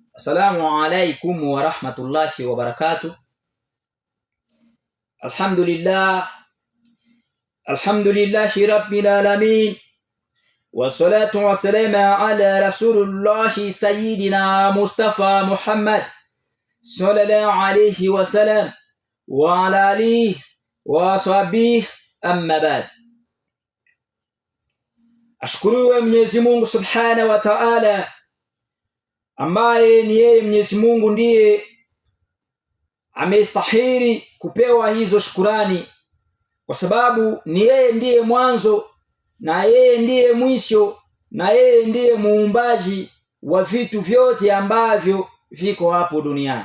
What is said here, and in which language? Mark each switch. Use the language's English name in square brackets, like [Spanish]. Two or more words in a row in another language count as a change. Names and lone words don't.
[Arabic] السلام عليكم ورحمة الله وبركاته. الحمد لله رب العالمين. والصلاة والسلام على رسول الله سيدنا مصطفى محمد صلى الله عليه وسلم وعلى آله وصحبه، أما بعد. [Swahili] Ashukuriwe Mwenyezi Mungu [Arabic] سبحانه وتعالى, [Swahili] ambaye ni yeye Mwenyezi Mungu ndiye amestahili kupewa hizo shukurani, kwa sababu ni yeye ndiye mwanzo na yeye ndiye mwisho na yeye ndiye muumbaji wa vitu vyote ambavyo viko hapo duniani.